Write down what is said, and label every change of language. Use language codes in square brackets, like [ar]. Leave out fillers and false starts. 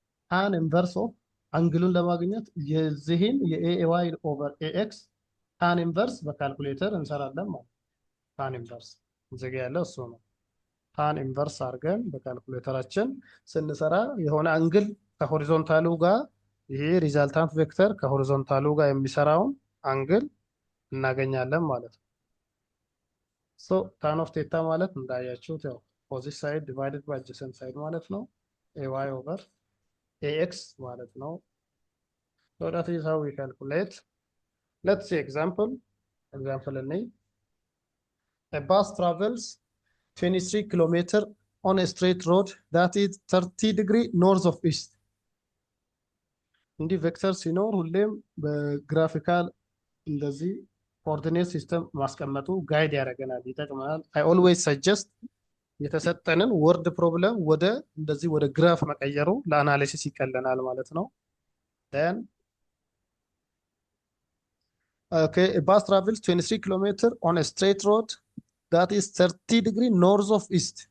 [am] ታን ኢንቨርስ ኦፍ አንግሉን ለማግኘት የዚህን የay over ax ታን ኢንቨርስ በካልኩሌተር እንሰራለን ማለት ታን ኢንቨርስ እዚህ ጋር ያለው እሱ ነው። ታን ኢንቨርስ አድርገን በካልኩሌተራችን ስንሰራ የሆነ አንግል ከሆሪዞንታሉ ጋር ይሄ ሪዛልታንት ቬክተር ከሆሪዞንታሉ ጋር የሚሰራውን አንግል እናገኛለን ማለት ነው። ሶ ታን ኦፍ ቴታ ማለት እንዳያችሁት ያው ፖዚቲቭ ሳይድ ዲቫይድድ ባይ አድጀሰንት ሳይድ ማለት ነው። ay over ax ማለት ነው። [en] so that is how we calculate. Let's see example in a bus travels 23 kilometers on a straight road that is 30 degree north of east. [am] እንዲህ ቬክተር ሲኖር ሁሌም በግራፊካል እንደዚህ ኮኦርዲኔት ሲስተም ማስቀመጡ ጋይድ ያደርገናል፣ ይጠቅመናል። [en] I always suggest [am] የተሰጠንን ወርድ ፕሮብለም ወደ እንደዚህ ወደ ግራፍ መቀየሩ ለአናሊሲስ ይቀለናል ማለት ነው። [en] then okay, a bus travels 23 kilometers on a straight road that is 30 degree north of east.